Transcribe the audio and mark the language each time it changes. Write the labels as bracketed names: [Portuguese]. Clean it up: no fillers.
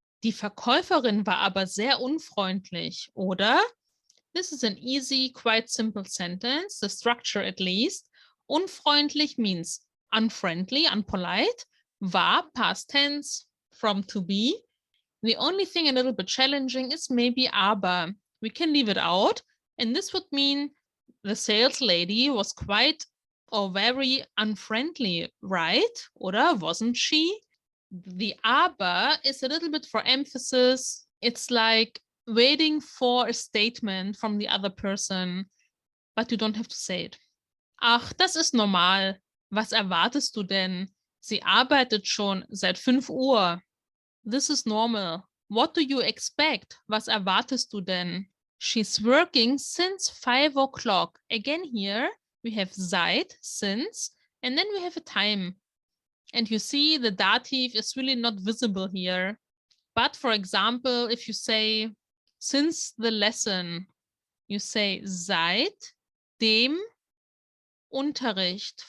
[German] Die Verkäuferin war aber sehr unfreundlich, oder? [English] This is an easy, quite simple sentence, the structure at least. Unfreundlich means unfriendly, unpolite. War, past tense, from to be. The only thing a little bit challenging is maybe aber. We can leave it out. And this would mean the sales lady was quite or very unfriendly, right? Oder wasn't she? The aber is a little bit for emphasis. It's like waiting for a statement from the other person, but you don't have to say it. [German] Ach, das ist normal. Was erwartest du denn? Sie arbeitet schon seit 5 Uhr. [English] This is normal. What do you expect? [German] Was erwartest du denn? [English] She's working since 5 o'clock. Again here, we have seit, since, and then we have a time. And you see the dative is really not visible here. But for example, if you say, since the lesson, you say [German] seit dem Unterricht.